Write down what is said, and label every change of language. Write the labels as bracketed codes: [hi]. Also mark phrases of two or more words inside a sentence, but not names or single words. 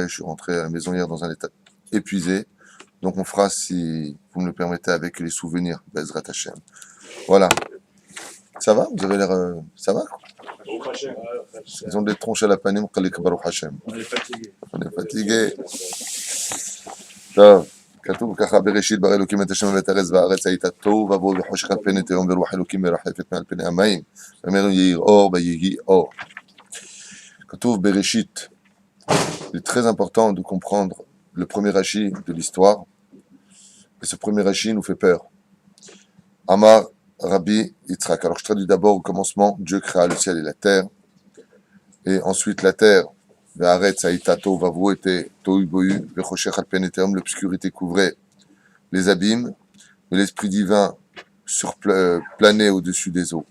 [fr] Je suis rentré à la maison hier dans un état épuisé. Donc, on fera, si vous me le permettez, avec les souvenirs [he] בעזרת השם. [fr] Voilà. Ça va? Vous avez l'air... ça va? Ils ont des tronches à la panim, [he] ברוך השם. [fr] On est fatigué. On est fatigué. [he] טוב, כתוב ככה בראשית ברא אלוקים את השמיים ואת הארץ והארץ הייתה תוהו ובוהו וחושך על פני תהום ורוח אלוקים מרחפת מעל פני המים ואומר יהי אור ויהי אור. כתוב בראשית. [fr] Il est très important de comprendre le premier Rashi de l'histoire. Et ce premier Rashi nous fait peur. [he] אמר רבי יצחק. [fr] Alors je traduis d'abord au commencement, Dieu créa le ciel et la terre. Et ensuite la terre. L'obscurité couvrait les abîmes, mais l'esprit divin planait au-dessus des eaux.